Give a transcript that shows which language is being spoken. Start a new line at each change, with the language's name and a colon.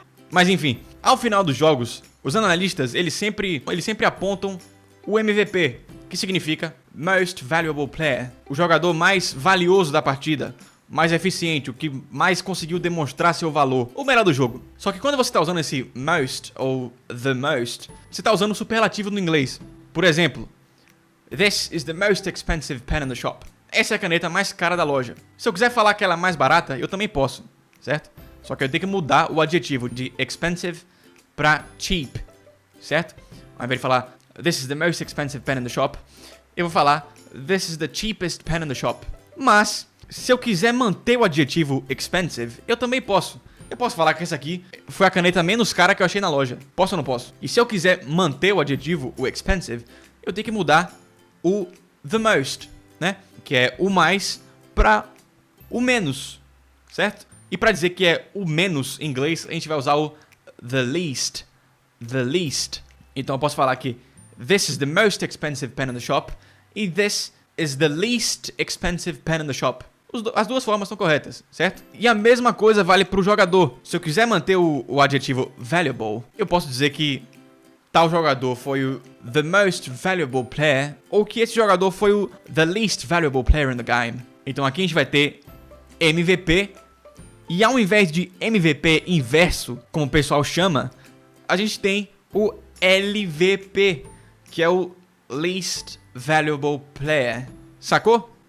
Portuguese: Mas enfim, ao final dos jogos, os analistas, eles sempre apontam o MVP, que significa Most Valuable Player, o jogador mais valioso da partida, mais eficiente, o que mais conseguiu demonstrar seu valor, o melhor do jogo. Só que quando você está usando esse most ou the most, você está usando o superlativo no inglês. Por exemplo,
English: This is the most expensive pen in the shop.
Portuguese: Essa é a caneta mais cara da loja. Se eu quiser falar que ela é mais barata, eu também posso, certo? Só que eu tenho que mudar o adjetivo de expensive para cheap, certo? Ao invés de falar
English: This is the most expensive pen in the shop,
Portuguese: eu vou falar
English: This is the cheapest pen in the shop.
Portuguese: Mas, se eu quiser manter o adjetivo expensive, eu também posso. Eu posso falar que essa aqui foi a caneta menos cara que eu achei na loja. Posso ou não posso? E se eu quiser manter o adjetivo, o expensive, eu tenho que mudar o the most, né? Que é o mais para o menos, certo? E para dizer que é o menos em inglês, a gente vai usar o the least.
English: The least.
Portuguese: Então eu posso falar que
English: this is the most expensive pen in the shop e this is the least expensive pen in the shop.
Portuguese: As duas formas são corretas, certo? E a mesma coisa vale para o jogador. Se eu quiser manter o adjetivo valuable, eu posso dizer que tal jogador foi o
English: the most valuable player,
Portuguese: ou que esse jogador foi o
English: the least valuable player in the game.
Portuguese: Então aqui a gente vai ter MVP, e ao invés de MVP inverso, como o pessoal chama, a gente tem o LVP, que é o least valuable player. Sacou?